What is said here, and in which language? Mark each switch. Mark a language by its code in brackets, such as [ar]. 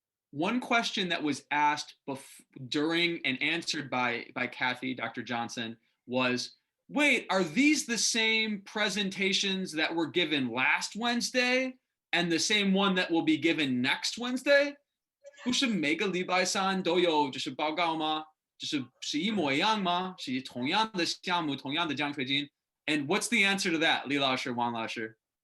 [en] One question that was asked during and answered by Kathy, Dr. Johnson, was, wait, are these the same presentations that were given last Wednesday and the same one that will be given next Wednesday? [zh] 不是每个礼拜三都有就是报告吗？是一模一样吗？是同样的项目，同样的奖学金？ [en] And what's the answer to that, Li Laoshi, Wang Laoshi?